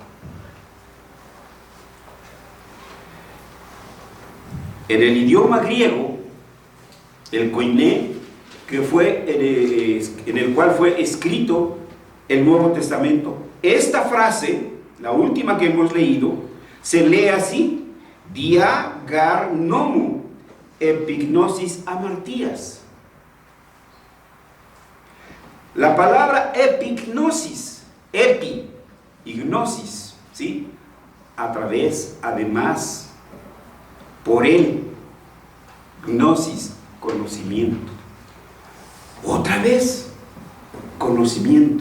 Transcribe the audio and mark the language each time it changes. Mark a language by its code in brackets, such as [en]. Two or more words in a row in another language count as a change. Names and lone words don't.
[es] En el idioma griego, el koiné, que fue en el cual fue escrito el Nuevo Testamento, esta frase, la última que hemos leído, se lee así: [el] διὰ γὰρ νόμου ἐπίγνωσις ἁμαρτίας. [es] La palabra epignosis, epi y gnosis, ¿sí? A través, además, por él, gnosis, conocimiento. Otra vez, conocimiento.